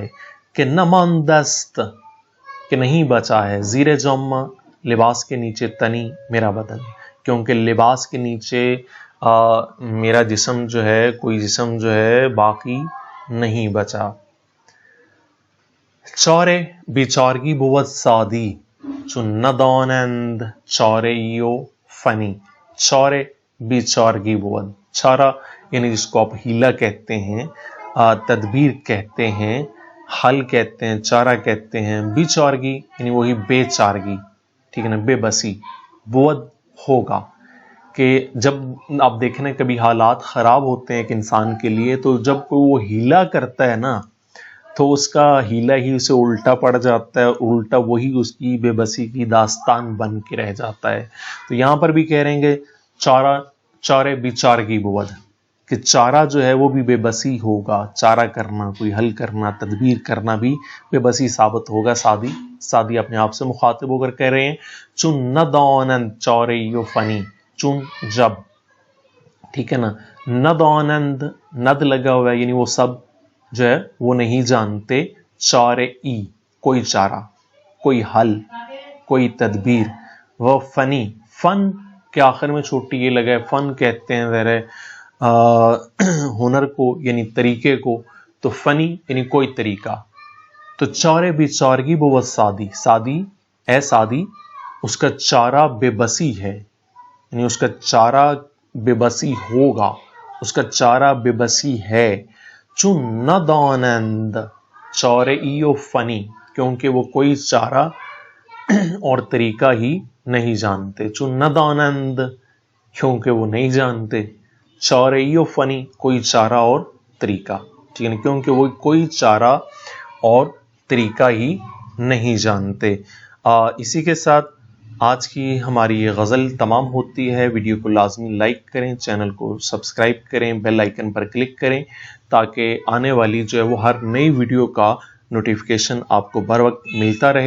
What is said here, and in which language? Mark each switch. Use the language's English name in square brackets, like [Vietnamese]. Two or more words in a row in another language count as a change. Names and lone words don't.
[Persian] کہ نہ ماندست, [Urdu] کہ نہیں بچا ہے, [Persian] زیر جامہ [Urdu] لباس کے نیچے, تنی میرا بدن, کیونکہ لباس کے نیچے میرا جسم جو ہے, کوئی جسم جو ہے باقی نہیں بچا. [Persian] چارے بیچارگی بود سادی چون ندانند چاره‌ای و فنی. چارے بیچارگی بود, [Urdu] چارہ یعنی جس کو آپ ہیلا کہتے ہیں, تدبیر کہتے ہیں, حل کہتے ہیں, چارہ کہتے ہیں. بیچارگی یعنی وہی بے چارگی, ٹھیک ہے نا, بے بسی. بود ہوگا, کہ جب آپ دیکھیں نا کبھی حالات خراب ہوتے ہیں ایک انسان کے لیے, تو جب کوئی وہ ہیلا کرتا ہے نا تو اس کا ہیلا ہی اسے الٹا پڑ جاتا ہے, الٹا وہی اس کی بے بسی کی داستان بن کے رہ جاتا ہے. تو یہاں پر بھی کہہ رہیں گے چارہ, [Persian] چارے بیچارگی بود, [Urdu] کہ چارہ جو ہے وہ بھی بے بسی ہوگا, چارہ کرنا, کوئی حل کرنا, تدبیر کرنا بھی بے بسی ثابت ہوگا. سادی, سادی اپنے آپ سے مخاطب ہو کر کہہ رہے ہیں. [Persian] چون ندانند چاره‌ای و فنی, [Urdu] چون جب, ٹھیک ہے نا. ندانند ند لگا ہوا ہے, یعنی وہ سب جو ہے وہ نہیں جانتے, چاره‌ای کوئی چارہ, کوئی حل, کوئی تدبیر. وہ فنی, فن کے آخر میں چھوٹی یہ لگا ہے, فن کہتے ہیں ذرا ہنر کو یعنی طریقے کو, تو فنی یعنی کوئی طریقہ. تو [Persian] چارے بیچارگی بود سادی, [Urdu] سادی اے سادی اس کا چارہ بے بسی ہے, یعنی اس کا چارہ بے بسی ہوگا, اس کا چارہ بے بسی ہے. [Persian] چون ندانند چاره‌ای و فنی, [Urdu] کیونکہ وہ کوئی چارہ اور طریقہ ہی نہیں جانتے. [Persian] چون ندانند [Urdu] کیونکہ وہ نہیں جانتے, [Persian] چاره‌ای و فنی [Urdu] کوئی چارہ اور طریقہ, ٹھیک ہے نا, کیونکہ وہ کوئی چارہ اور طریقہ ہی نہیں جانتے. اسی کے ساتھ آج کی ہماری یہ غزل تمام ہوتی ہے. ویڈیو کو لازمی لائک کریں, چینل کو سبسکرائب کریں, بیل آئیکن پر کلک کریں, تاکہ آنے والی جو ہے وہ ہر نئی ویڈیو کا نوٹیفیکیشن آپ کو بر وقت ملتا رہے.